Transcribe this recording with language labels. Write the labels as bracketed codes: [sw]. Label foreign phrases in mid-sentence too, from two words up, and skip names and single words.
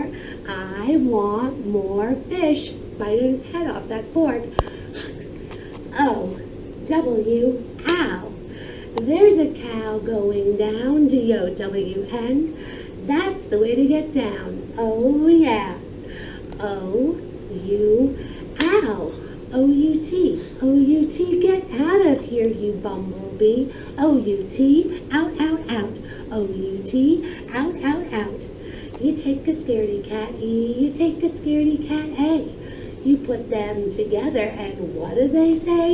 [en] I want more fish. Bite his head off that fork. O-W, ow. There's a cow going down, D-O-W-N. That's the way to get down. Oh, yeah. O-U, ow. O-U-T, O-U-T, get out of here, you bumblebee. O-U-T, out, out, out. O-U-T, out, out, out. You take a scaredy cat E, you take a scaredy cat A. You put them together and what do they say?